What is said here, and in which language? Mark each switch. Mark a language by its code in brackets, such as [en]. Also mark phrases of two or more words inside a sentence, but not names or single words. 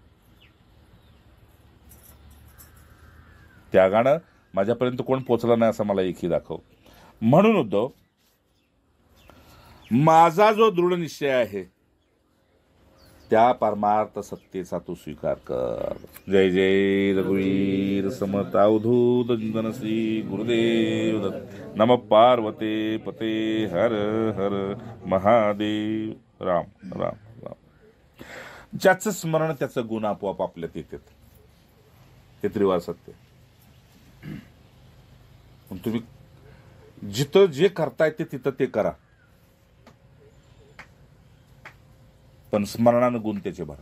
[mr] त्यागानं माझ्यापर्यंत कोण पोचला नाही असं मला एकही दाखव. म्हणून उद्धव, माझा जो दृढ निश्चय आहे त्या परमार्थ सत्तेचा तू स्वीकार कर. जय जय रघुवीर समर्थ अवधूत जनश्री गुरुदेव दत्त. नम पार्वते पते हर हर महादेव. राम राम राम. ज्याचं स्मरण त्याचं गुण आपोआप आपल्यात येतात. ते त्रिवार सत्य. तुम्ही जिथं जे करताय ते तिथं ते करा, पण स्मरणानं गुण त्याचे भरा.